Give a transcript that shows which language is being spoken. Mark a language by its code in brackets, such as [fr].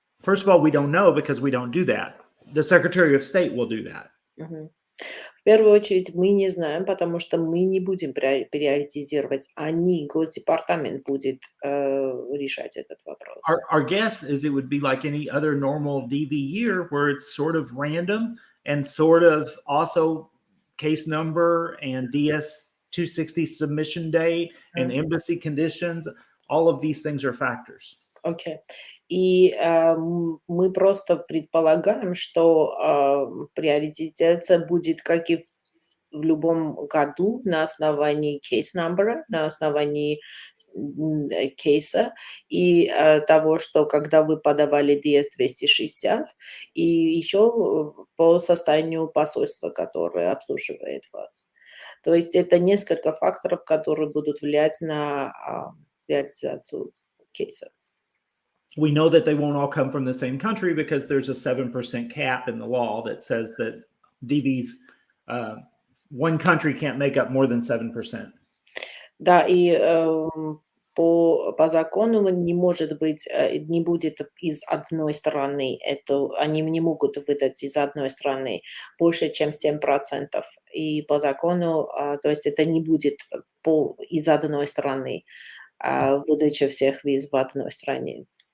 [en] First of all, we don't know because we don't do that. The Secretary of State will do that. [ru] В первую очередь мы не знаем, потому что мы не будем приоритизировать. Госдепартамент будет решать этот вопрос. [en] Our guess is it would be like any other normal DV year where it's sort of random and sort of also case number and DS-260 submission date and embassy conditions. All of these things are factors. [ru] Окей. И мы просто предполагаем, что приоритизация будет, как и в любом году, на основании case number, на основании кейса и того, что когда вы подавали DS-260, и еще по состоянию посольства, которое обслуживает вас. То есть это несколько факторов, которые будут влиять на приоритизацию кейса. [en] We know that they won't all come from the same country because there's a 7% cap in the law that says that DVs, one country can't make up more than 7%. [ru] Да, и по закону не может быть, не будет из одной страны, они не могут выдать из одной страны больше, чем 7%. И по закону, то есть это не будет из одной страны выдача всех виз в одной стране.